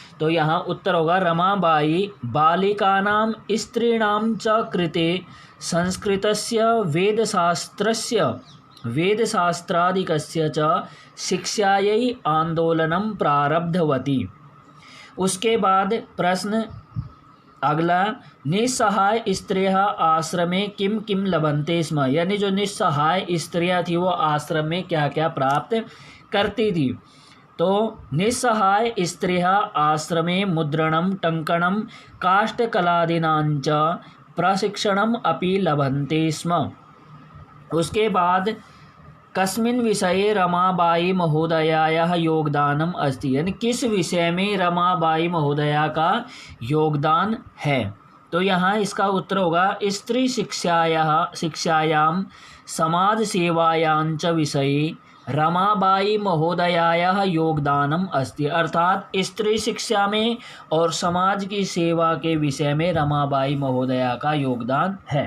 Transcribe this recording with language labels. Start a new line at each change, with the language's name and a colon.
Hindi: तो यहाँ उत्तर होगा
Sanskrit: रमाबाई बालिकानां स्त्रीणां च कृते संस्कृतस्य वेदशास्त्रादिकस्य च शिक्षायै आंदोलनं प्रारब्धवती।
Hindi: उसके बाद प्रश्न अगला,
Sanskrit: निस्सहाय स्त्रियः आश्रमे किम किम लभन्ते स्म,
Hindi: यानी जो निस्सहाय स्त्रियां थी वो आश्रम में क्या क्या प्राप्त करती थी।
Sanskrit: तो निस्सहाय स्त्रियः आश्रमे मुद्रणं टङ्कणं काष्ठकलादीनां च प्रशिक्षणम् अपि लभन्ते स्म।
Hindi: उसके बाद
Sanskrit: कस्मिन् विषये रमाबाई महोदयायाः योगदानम अस्ति,
Hindi: यानी किस विषय में रमाबाई महोदया का योगदान है। तो यहाँ इसका उत्तर होगा
Sanskrit: स्त्री शिक्षायां समाज सेवायां च विषये रमाबाई महोदयायाः योगदानम अस्ति,
Hindi: अर्थात स्त्री शिक्षा में और समाज की सेवा के विषय में रमाबाई महोदया का योगदान है।